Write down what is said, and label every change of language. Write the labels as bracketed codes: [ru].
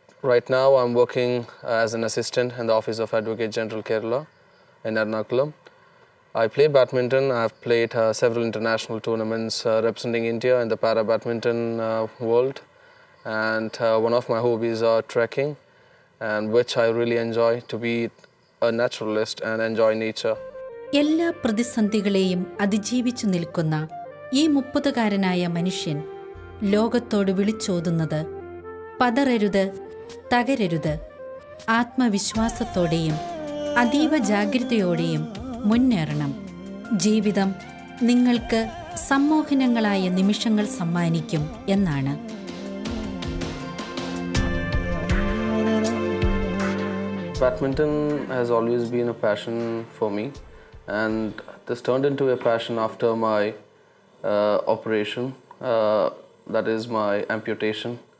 [en] Right now, I'm working as an assistant in the Office of Advocate General Kerala in Ernakulam. I play badminton. I've played several international tournaments representing India in the para badminton world. And one of my hobbies are trekking, and which I really enjoy, to be a naturalist and enjoy nature. [ml] എല്ലാ പ്രതിസന്ധികളെയും അതിജീവിച്ചു നിൽക്കുന്ന ഈ 30-കാരനായ മനുഷ്യൻ ലോകത്തോട് വിളിച്ചോതുന്നത് പതറരുത്, തകരരുത്, ആത്മവിശ്വാസത്തോടെയും അതീവ ജാഗ്രതയോടെയും മുന്നേറണം. ജീവിതം നിങ്ങൾക്ക് സമ്മോഹനങ്ങളായ നിമിഷങ്ങൾ സമ്മാനിക്കും എന്നാണ്. [en] Badminton has always been a passion for me, and this turned into a passion after my operation, that is my amputation.